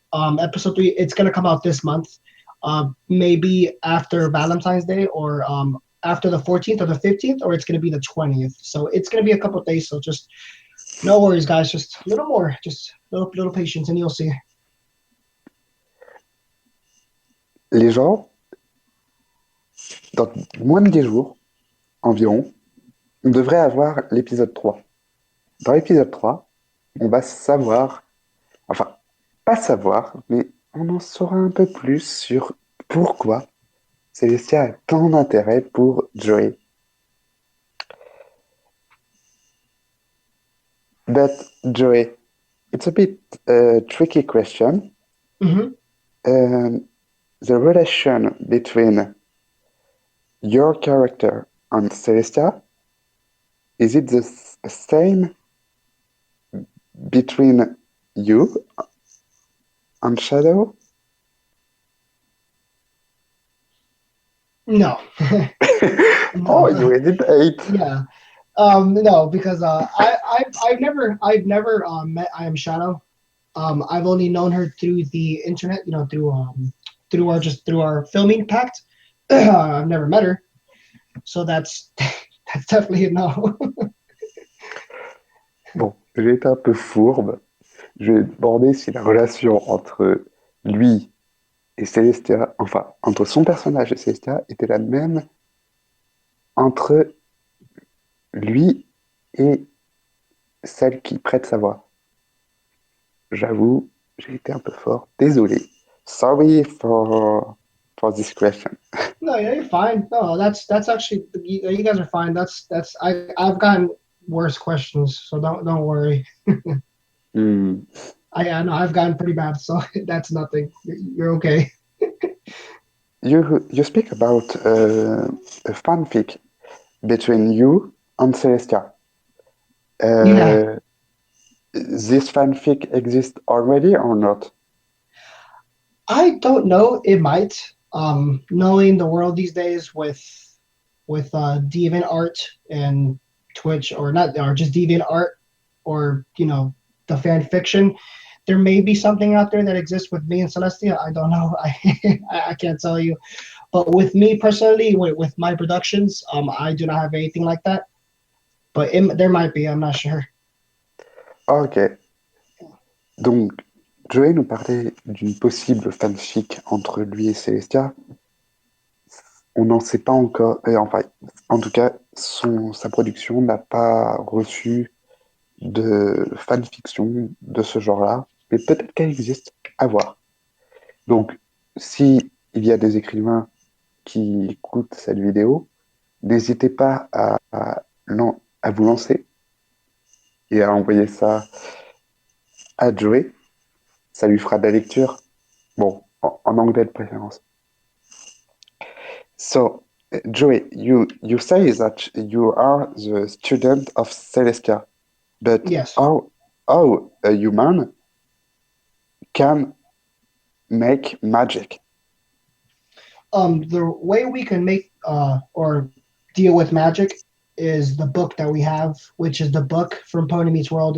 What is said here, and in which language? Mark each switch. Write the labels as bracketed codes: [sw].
[en] Episode 3 it's gonna come out this month. Maybe after Valentine's Day or after the 14th or the 15th, or it's gonna be the 20th. So it's gonna be a couple of days. So just no worries, guys. Just a little more, just little patience, and you'll see. [fr] Les gens, dans moins de 10 jours environ, on devrait avoir l'épisode 3. Dans l'épisode 3, on va savoir, enfin, pas savoir, mais on en saura un peu plus sur pourquoi Célestia a tant d'intérêt pour Joey. [en] But Joey, it's a bit tricky question. Hmm. Um, the relation between your character and Celestia, is it the same between you and Shadow? No, Oh, no, you hesitate. yeah, no, because I've never met I Am Shadow. I've only known her through the internet, you know, through our filming pact. I've never met her, so that's that's definitely a no. [fr] Bon, j'ai été un peu fourbe. Je vais demander si la relation entre lui et Celestia, enfin, entre son personnage et Celestia, était la même entre lui et celle qui prête sa voix. J'avoue, j'ai été un peu fort. Désolé. [en] Sorry for this question. No, yeah, you're fine. No, that's actually you guys are fine. That's I've gotten worse questions, so don't worry. Hmm. I know I've gotten pretty bad, so that's nothing. You're okay. You speak about a fanfic between you and Celestia. Yeah, Uh, this fanfic exists already or not? I don't know. It might. Knowing the world these days with deviant art and Twitch, or not, or just deviant art, or you know the fan fiction, there may be something out there that exists with me and Celestia. I don't know. I can't tell you. But with me personally, with my productions, I do not have anything like that. But there might be. I'm not sure. Ok. [fr] Donc, Joey nous parlait d'une possible fanfic entre lui et Celestia. on n'en sait pas encore. Enfin, en tout cas, sa production n'a pas reçu de fanfiction de ce genre-là, mais peut-être qu'elle existe, à voir. Donc, si il y a des écrivains qui écoutent cette vidéo, n'hésitez pas à vous lancer et à envoyer ça à Joey. Ça lui fera de la lecture. Bon, en anglais de préférence. [en] So, Joey, you say that you are the student of Celestia, but Yes. how a human can make magic? The way we can make or deal with magic is the book that we have, which is the book from Pony Meets World.